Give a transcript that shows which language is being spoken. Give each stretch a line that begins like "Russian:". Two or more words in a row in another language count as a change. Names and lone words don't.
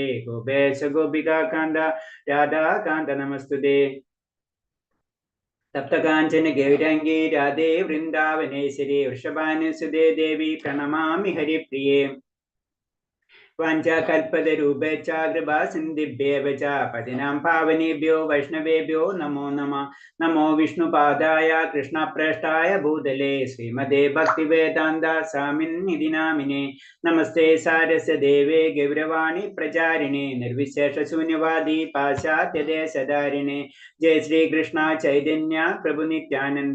Sanskrit: ഗോപേശ ഗോപികാകാന്ത രാധാകാന്ത നമസ്തുതേ. തപ്തകാഞ്ചന ഗൗരാംഗീ രാധേ വൃന്ദാവനേശ്വരി. വൃഷഭാനുസുതേ ദേവി പ്രണമാമി ഹരിപ്രിയേ. വാഞ്ചാകൽപതരൂപേച്ഛ കൃപാ സിന്ധിഭ്യേവ ച പതിനാം പാവനേഭ്യോ വൈഷ്ണവേഭ്യോ നമോ നമഃ. നമോ വിഷ്ണുപാദായ കൃഷ്ണപ്രേഷ്ഠായ ഭൂതലേ ശ്രീമതേ ഭക്തിവേദാന്ത സ്വാമിന്നിധി നാമിനേ. നമസ്തേ സാരസ്വതദേവേ ഗൗരവാണി പ്രചാരിണേ. നിർവിശേഷശൂന്യവാദി പാശ്ചാത്യദേശധാരിണേ. ജയ ശ്രീകൃഷ്ണ ചൈതന്യ പ്രഭു നിത്യാനന്ദ.